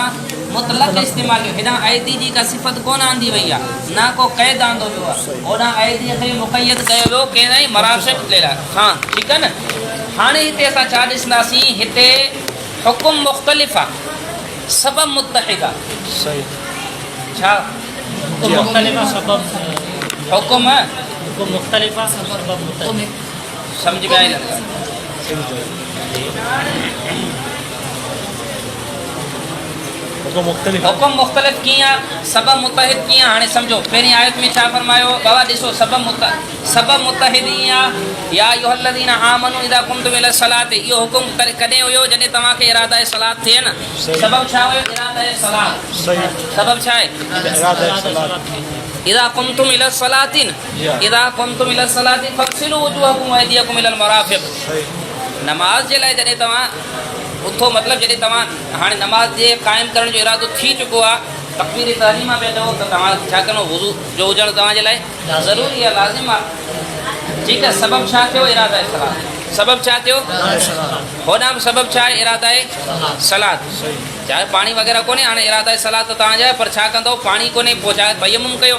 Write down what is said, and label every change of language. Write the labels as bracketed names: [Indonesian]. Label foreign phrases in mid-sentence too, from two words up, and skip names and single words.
[Sindhi] मुतलक़ इस्तेमालु थियो हितां अयदी जी का सिफ़त कोन आंदी वई आहे न को क़ैद आंदो वियो आहे होॾां अयदीअ खे मुक़यद कयो वियो कंहिं मराफ़िक़ जे लाइ हा ठीकु आहे न हाणे हिते असां छा ॾिसंदासीं हिते हुकुम मुख़्तलिफ़ आहे सबबु मुतहिद आहे छा हुकुम मुख़्तलिफ़ आहे समझ में आई हुकुम मुख्तलिफ हुकुम मुख्तलिफ किया सबब मुतहिद किया हाणे सम्झो पहिरीं आयत में छा फरमायो बाबा ॾिसो सबब मुतहिदिया [Arabic] يا أيها الذين آمنوا إذا كنتم إلى صلاة [Sindhi] इहो हुकुम कॾहिं हुयो जॾहिं तव्हांखे इरादा सलात थिए न सबब छा हुयो इरादा सलात सही सबब छा आहे इरादा सलात [Arabic] إذا كنتم إلى صلاة إذا كنتم إلى صلاة فاغسلوا وجوهكم وأيديكم إلى المرافق [Sindhi] सही नमाज जे लाइ जॾहिं तव्हां उथो मतिलबु जॾहिं तव्हां हाणे नमाज जे क़ाइमु करण जो इरादो थी चुको आहे तकबीर तहरीमा पिया चओ त तव्हां छा करिणो वुज़ू जो हुजणु तव्हांजे लाइ ज़रूरी आहे लाज़िम आहे ठीकु आहे सबब छा थियो इरादा सलात सबब छा थियो होॾां बि सबब छा आहे इरादा सलात चाहे पाणी वग़ैरह कोन्हे हाणे इरादा सलात तव्हांजा आहे पर छा कंदो पाणी कोन्हे पोइ छा तयम्मुम कयो